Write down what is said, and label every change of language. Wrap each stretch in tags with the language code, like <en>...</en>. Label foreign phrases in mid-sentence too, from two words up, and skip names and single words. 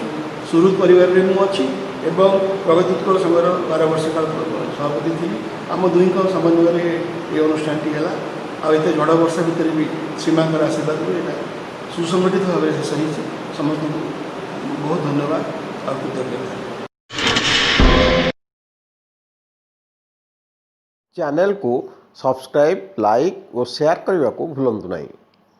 <or>ସୁହୃଦ ପରିବାରରେ ମୁଁ ଅଛି ଏବଂ ପ୍ରଗତି ଉତ୍କଳ ସଂଘର 12 ବର୍ଷ କାଳ ସଭାପତି ଥିଲି। ଆମ ଦୁହିଁଙ୍କ ସମନ୍ୱୟରେ ଏ ଅନୁଷ୍ଠାନଟି ହେଲା। ଆଉ ଏତେ ଝଡ଼ ବର୍ଷା ଭିତରେ ବି ସୀମାଙ୍କର ଆଶୀର୍ବାଦରୁ ଏଇଟା ସୁସଂଗଠିତ ଭାବରେ ଶେଷ ହୋଇଛି। ସମସ୍ତଙ୍କୁ ବହୁତ ଧନ୍ୟବାଦ ଆଉ କୃତଜ୍ଞତା।</or> <hi>चैनल को सब्सक्राइब, लाइक और शेयर करने को भूलु नहीं।</hi>